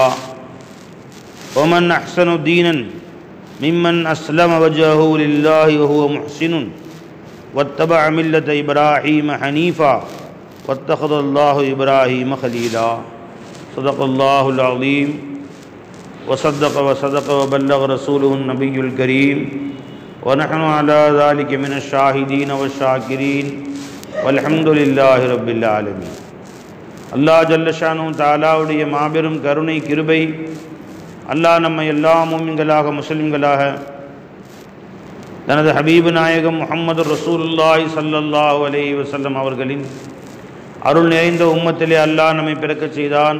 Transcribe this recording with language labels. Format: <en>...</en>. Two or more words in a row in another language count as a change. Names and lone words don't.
<ar>ومن أحسن دينا ممن أسلم وجهه لله وهو محسن واتبع ملة إبراهيم حنيفا واتخذ الله إبراهيم خليلا. صدق الله العظيم وصدق وبلغ رسوله النبي الكريم. ونحن على ذلك من الشاهدين والشاكرين والحمد لله رب العالمين.</ar> <ta>அல்லாஹ்</ta> <ar>جل شأنه</ar> <ta>தஆலாவுடைய மாபெரும் கருணை கிருபை, அல்லாஹ் நம்மை எல்லா முஃமின்களாக முஸ்லிம்களாக தனது ஹபீபு நாயகம் முஹம்மது</ta> <ar>رسول الله صلى الله عليه وسلم</ar> <ta>அவர்களின் அருள் நிறைந்த உம்மத்திலே அல்லாஹ் நம்மை பிறக்கச் செய்தான்.</ta>